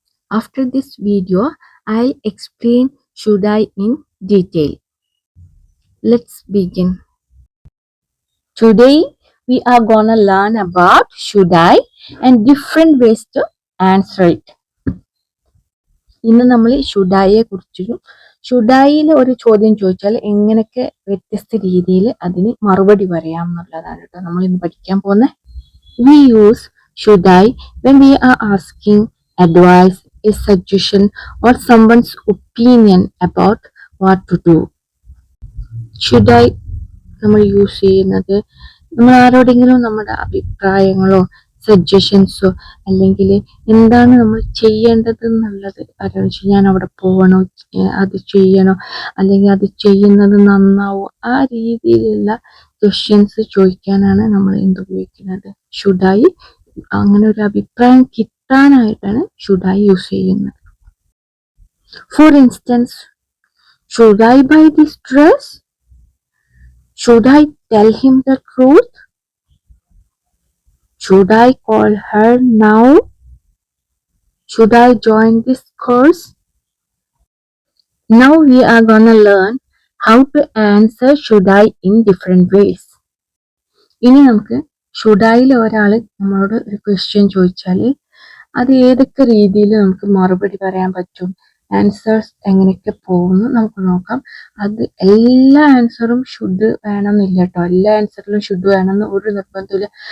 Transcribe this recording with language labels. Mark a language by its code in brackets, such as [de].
[en] After this video, I'll explain Shuddai in detail. Let's begin. Today, we are gonna learn about Shuddai and different ways to answer it. [ml] ഇന്ന് നമ്മൾ ഷുഡായിയെ കുറിച്ചും ഷുഡായിയിൽ ഒരു ചോദ്യം ചോദിച്ചാൽ എങ്ങനെയൊക്കെ വ്യത്യസ്ത രീതിയിൽ അതിന് മറുപടി പറയാം എന്നുള്ളതാണ് കേട്ടോ നമ്മൾ ഇന്ന് പഠിക്കാൻ പോകുന്നത്. [en] We use Shuddai when we are asking advice, a suggestion, or someone's opinion about what to do. [ml] Shuddai നമ്മൾ യൂസ് ചെയ്യുന്നത് നമ്മൾ ആരോടെങ്കിലും നമ്മുടെ അഭിപ്രായങ്ങളോ സജഷൻസോ അല്ലെങ്കിൽ എന്താണ് നമ്മൾ ചെയ്യേണ്ടത് എന്നുള്ളത് ആലോചിച്ച് ഞാൻ അവിടെ പോകണോ, അത് ചെയ്യണോ, അല്ലെങ്കിൽ അത് ചെയ്യുന്നത് നന്നാവോ, ആ രീതിയിലുള്ള ക്വസ്റ്റ്യൻസ് ചോദിക്കാനാണ് നമ്മൾ എന്ത് ഉപയോഗിക്കുന്നത്, ഷുഡായി. അങ്ങനെ ഒരു അഭിപ്രായം കിട്ടാനായിട്ടാണ് ഷുഡായി യൂസ് ചെയ്യുന്നത്. [en] For instance, should I buy this dress? Should I tell him the truth? Should I call her now? Should I join this course? Now we are gonna learn how to answer should I in different ways. [ml] ഇനി നമുക്ക് ഷുഡായിൽ ഒരാൾ നമ്മളോട് ഒരു question ചോദിച്ചാൽ അത് ഏതൊക്കെ രീതിയിൽ നമുക്ക് മറുപടി പറയാൻ പറ്റും, ആൻസേഴ്സ് എങ്ങനെയൊക്കെ പോകുന്നു നമുക്ക് നോക്കാം. അത് എല്ലാ ആൻസറും ഷുഡ് വേണമെന്നില്ല കേട്ടോ. എല്ലാ ആൻസറിലും ഷുഡ് വേണമെന്ന് ഒരു നിർബന്ധമില്ല.